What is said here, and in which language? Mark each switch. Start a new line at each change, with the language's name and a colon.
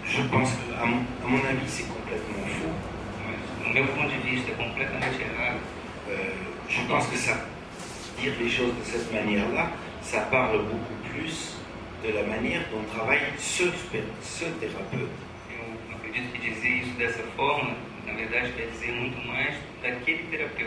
French: pense qu'à mon avis, c'est complètement faux.
Portuguese: Mas, no meu ponto de vista, é completamente errado.
French: Je pense que ça, dire les choses de cette manière-là, ça parle beaucoup plus de la manière dont travaille ce thérapeute.
Portuguese: Eu acredito que dizer isso dessa forma, na verdade, quer dizer muito mais daquele terapeuta.